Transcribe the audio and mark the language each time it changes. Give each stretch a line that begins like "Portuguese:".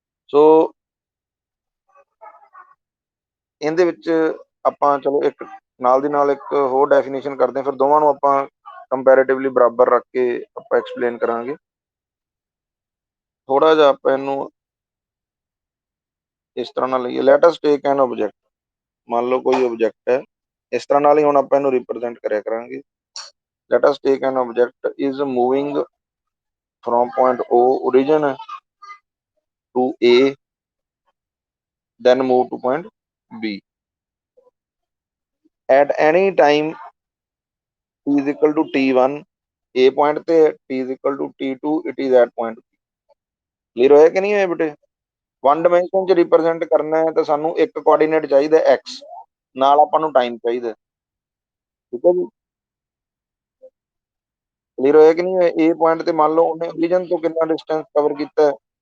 Punjabi: ਸੋ ਇਹਦੇ ਵਿੱਚ ਆਪਾਂ ਚਲੋ ਇੱਕ ਨਾਲ ਦੀ ਨਾਲ ਇੱਕ ਹੋਰ ਡੈਫੀਨੇਸ਼ਨ ਕਰਦੇ ਹਾਂ, ਫਿਰ ਦੋਵਾਂ ਨੂੰ ਆਪਾਂ ਕੰਪੈरेटिवली ਬਰਾਬਰ ਰੱਖ ਕੇ ਆਪਾਂ ਐਕਸਪਲੇਨ ਕਰਾਂਗੇ। ਥੋੜਾ ਜਿਹਾ ਆਪਾਂ ਇਹਨੂੰ ਇਸ ਤਰ੍ਹਾਂ ਨਾਲ ਲਈਏ,
English: Let us take an object.
Punjabi: ਮੰਨ ਲਓ ਕੋਈ ਆਬਜੈਕਟ ਹੈ, ਇਸ ਤਰ੍ਹਾਂ ਨਾਲ ਹੀ ਹੁਣ ਆਪਾਂ ਇਹਨੂੰ ਰਿਪਰੈਜ਼ੈਂਟ ਕਰਿਆ ਕਰਾਂਗੇ।
English: Let us take an object is moving from point O origin to A, then move to point B at any time t is equal to t1 A point ਤੇ, t is equal to t2 it is at point B।
Punjabi: Clear ਹੋਇਆ ਕਿ ਨਹੀਂ ਹੋਇਆ ਬੇਟੇ? One dimension ਚ represent ਕਰਨਾ ਹੈ ਤਾਂ ਸਾਨੂੰ ਇੱਕ ਕੋਆਰਡੀਨੇਟ ਚਾਹੀਦਾ x, ਨਾਲ ਆਪਾਂ ਨੂੰ ਟਾਈਮ ਚਾਹੀਦਾ। ਠੀਕ ਹੈ ਜੀ, ਕਲੀਅਰ ਹੋਇਆ ਕਿ ਨਹੀਂ ਹੋਇਆ? A ਪੁਆਇੰਟ ਤੇ ਮੰਨ ਲਓ ਉਹਨੇ ਓਰੀਜਨ ਤੋਂ ਕਿੰਨਾ ਡਿਸਟੈਂਸ ਕਵਰ ਕੀਤਾ ਹੈ?